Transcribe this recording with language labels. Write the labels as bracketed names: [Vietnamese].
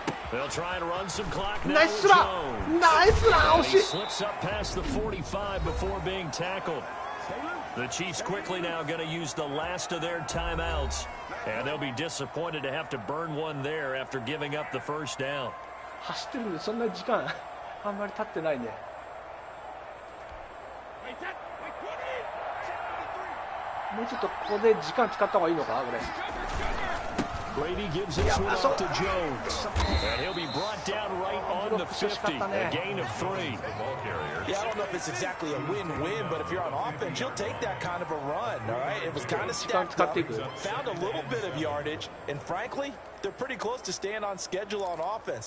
[English] They'll try and run some clock now with Jones. He slips up past the 45 before being tackled. The Chiefs quickly now going to use the last of their timeouts. And they'll be disappointed to have to burn one there after giving up the 1st down. [Japanese] 走ってるんでそんな時間あんまり経ってないね。もうちょっとここで時間使った方がいいのかこれ。 [English] Brady gives this one up to Jones, and he'll be brought down right on the 50, a gain of 3. Yeah, I don't know if it's exactly a win-win, but if you're on offense, you'll take that kind of a run, all right? It was kind of stacked up, found a little bit of yardage, and frankly, they're pretty close to staying on schedule on offense.